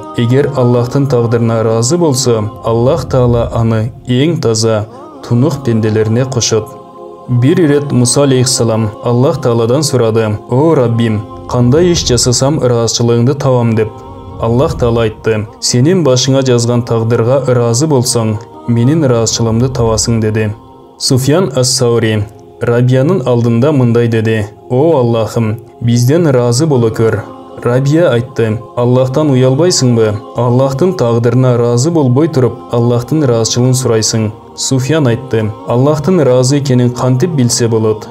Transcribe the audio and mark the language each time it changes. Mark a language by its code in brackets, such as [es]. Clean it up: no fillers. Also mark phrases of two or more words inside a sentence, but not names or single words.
[ky] Эгер Аллахтын тагдырына разы болсо, Аллах Таала аны эң таза, тунук пенделерине кошот. Бир ирет Муса алейхиссалам Аллах Тааладан сурады: "О Раббим, кандай иш жасасам ыраазычылыгыңды табам?" деп. Аллах Таала айтты: "Сенин башыңа жазган тагдырга ыраазы болсоң, менин ыраазычылыгымды табасың" деди. Суфьян ас-Саури Рабиянын алдында мындай деди: "О Аллахым, бизден ыраазы боло көр." Рабия айтты: "Аллахтан уялбайсыңбы? Аллахтын тагдырына разы болбой туруп, Аллахтын ыраазычылыгын сурайсың." Суфьян айтты: "Аллахтын разы экенин кантип билсе болот?"